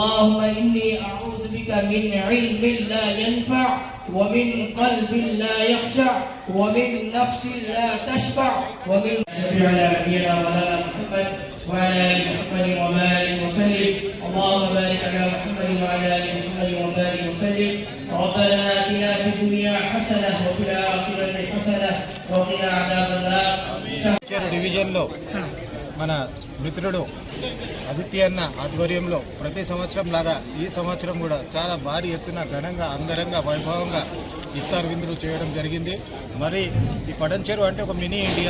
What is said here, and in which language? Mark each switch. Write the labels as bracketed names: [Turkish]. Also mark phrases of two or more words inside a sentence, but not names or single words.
[Arabic] اللهم إني أعوذ بك من علم لا ينفع ومن قلب لا يخشع ومن نفس لا تشبع ومن شفيع نبينا ولا محمد وعلى آل محمد وبارك وسلم. اللهم بارك على محمد وعلى آل محمد وبارك وسلم. ربنا آتنا في الدنيا حسنة وفي الآخرة حسنة وقنا عذاب النار. [Telugu] డివిజన్లో మన మిత్రుడు ఆదిత్య అన్న ఆధ్వర్యంలో ప్రతి సంవత్సరం లాగా ఈ సంవత్సరం కూడా చాలా భారీ ఎత్తున ఘనంగా అంగరంగ వైభవంగా ఇఫ్తార్ విందులు చేయడం జరిగింది. మరి ఈ పడంచెరు అంటే ఒక మినీ ఇండియా.